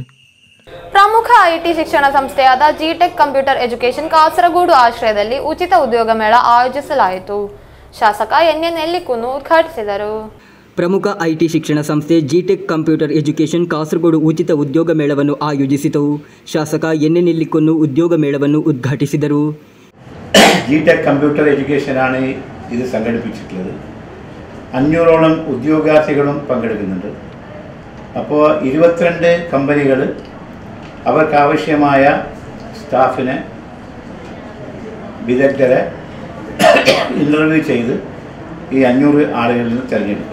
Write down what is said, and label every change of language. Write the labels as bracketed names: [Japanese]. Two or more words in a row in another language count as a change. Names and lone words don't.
[Kannada] ಪ್ರಮುಖ ಐಟಿ ಶಿಕ್ಷಣ ಸಂಸ್ಥೆಯಾದ ಜಿಟೆಕ್ ಕಂಪ್ಯೂಟರ್ ಎಜುಕೇಷನ್ ಕಾಸರಗೋಡು ಆಶ್ರಯದಲ್ಲಿ ಉಚಿತ ಉದ್ಯೋಗ ಮೇಳ ಆಯೋಜಿಸಲಾಯಿತು. ಶಾಸಕ ಎನ್.ಎನ್. ನೆಲ್ಲಿಕುನ್ನು ಉದ್ಘಾಟಿಸಿದರು. ಪ್ರಮುಖ ಐಟಿ ಶಿಕ್ಷಣ ಸಂಸ್ಥೆ ಜಿಟೆಕ್ ಕಂಪ್ಯೂಟರ್ ಎಜುಕೇಷನ್ ಕಾಸರಗೋಡು ಉಚಿತ ಉದ್ಯೋಗ ಮೇಳವನ್ನು ಆಯೋಜಿಸಿತು. ಶಾಸಕ ಎನ್.ಎನ್. ನೆಲ್ಲಿಕುನ್ನು ಉದ್ಯೋಗ ಮೇಳವನ್ನು ಉದ್ಘಾಟಿಸಿದರು. [Malayalam] ജിടെക് കമ്പ്യൂട്ടർ എഡ്യൂക്കേഷനാണ് ഇത് സംഘടിപ്പിച്ചിട്ടുള്ളത്. 500ഓളം ഉദ്യോഗാർത്ഥികളും പങ്കെടുക്കുന്നുണ്ട്. അപ്പോൾ 22 കമ്പനികൾ അവർക്കാവശ്യമായ സ്റ്റാഫിനെ, വിദഗ്ധരെ ഇൻ്റർവ്യൂ ചെയ്ത് ഈ 500 ആളുകളിൽ നിന്ന് തിരഞ്ഞെടുക്കും.